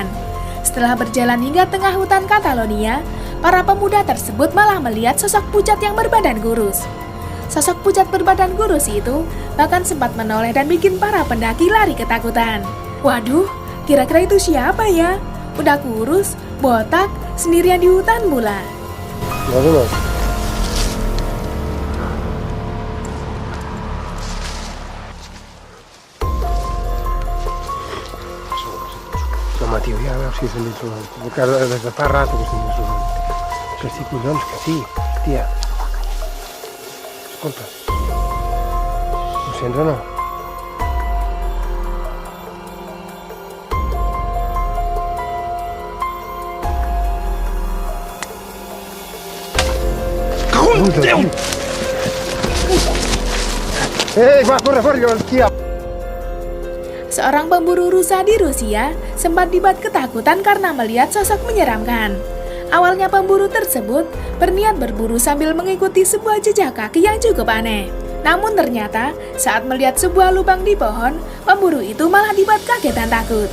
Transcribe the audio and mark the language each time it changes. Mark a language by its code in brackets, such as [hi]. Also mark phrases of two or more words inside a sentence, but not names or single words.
[id] Setelah berjalan hingga tengah hutan Catalonia, para pemuda tersebut malah melihat sosok pucat yang berbadan kurus. Sosok pucat berbadan kurus itu bahkan sempat menoleh dan bikin para pendaki lari ketakutan. Waduh, kira-kira itu siapa ya? Udah kurus, botak, sendirian di hutan pula. [es] Lalu Mateo, ya a ver si se me hizo porque desde hace rato que se me hizo que sí, collons, que sí, tía. [ca] Escolta, ho sents o no? Déu! Va, corre, tia! [id] Seorang pemburu rusa di Rusia sempat dibuat ketakutan karena melihat sosok menyeramkan. Awalnya pemburu tersebut berniat berburu sambil mengikuti sebuah jejak kaki yang cukup aneh. Namun ternyata saat melihat sebuah lubang di pohon, pemburu itu malah dibuat kaget dan takut.